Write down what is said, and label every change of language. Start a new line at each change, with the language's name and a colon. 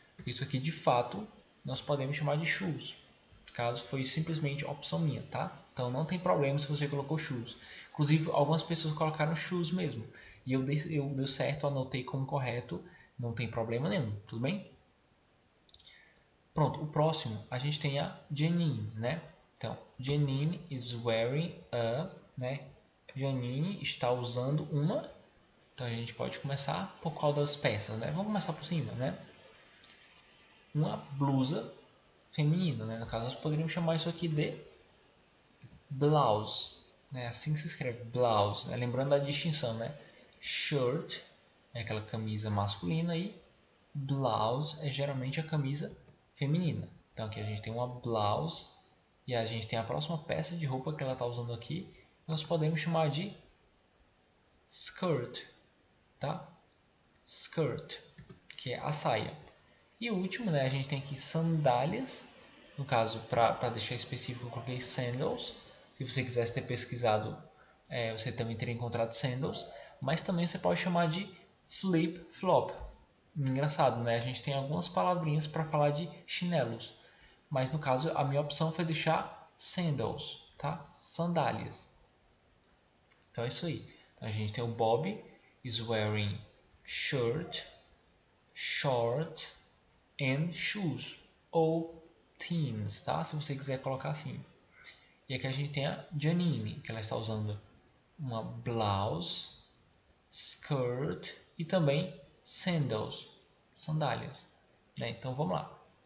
Portuguese: Isso aqui de fato nós podemos chamar de shoes. Caso foi simplesmente opção minha, tá? Então não tem problema se você colocou shoes. Inclusive algumas pessoas colocaram shoes mesmo. E eu deu certo, anotei como correto, não tem problema nenhum, tudo bem? Pronto, o próximo a gente tem a Janine, né? Então,
English: Janine is wearing a,
Portuguese: né? Janine está usando uma. Então a gente pode começar por qual das peças, né? Vamos começar por cima, né? Uma blusa feminina, né? No caso, nós poderíamos chamar isso aqui de blouse, né? Assim se escreve, blouse, né? Lembrando da distinção, né? Shirt é aquela camisa masculina e blouse é geralmente a camisa feminina. Então aqui a gente tem uma blouse e a gente tem a próxima peça de roupa que ela está usando aqui. Nós podemos chamar de skirt, tá? Skirt, que é a saia. E o último, né? A gente tem aqui sandálias. No caso, para deixar específico, eu coloquei sandals. Se você quisesse ter pesquisado, você também teria encontrado sandals. Mas também você pode chamar de flip-flop. Engraçado, né? A gente tem algumas palavrinhas para falar de chinelos. Mas no caso, a minha opção foi deixar sandals, tá? Sandálias. Então é isso aí. Então, a gente tem o
English: Bob is wearing shirt, short and shoes.
Portuguese: Ou teens, tá? Se você quiser colocar assim. E aqui a gente tem a Janine, que ela está usando uma blouse, skirt e também sandals, sandálias. Né? Então vamos lá.